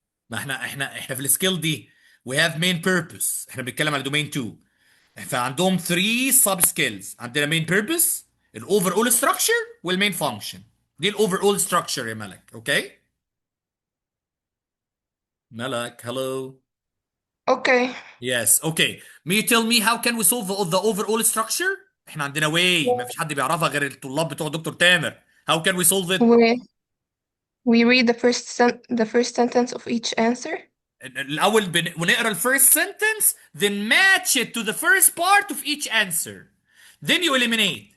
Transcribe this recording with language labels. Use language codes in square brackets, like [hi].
[ar] ما احنا في السكيل دي [en] we have main purpose. [ar] احنا بنتكلم على domain 2. فعندهم 3 sub skills. عندنا main purpose, الاوفر structure والmain function. دي الاوفر structure يا ملك. اوكي ملك, hello. [en] Okay. Yes, okay. May you tell me how can we solve the overall structure? [ar] احنا عندنا way ما فيش حد بيعرفها غير الطلاب بتوع دكتور تامر. [en] How can we solve it? We read the first sentence of each answer. [ar] الأول ونقرا [en] the first sentence, then match it to the first part of each answer. Then you eliminate.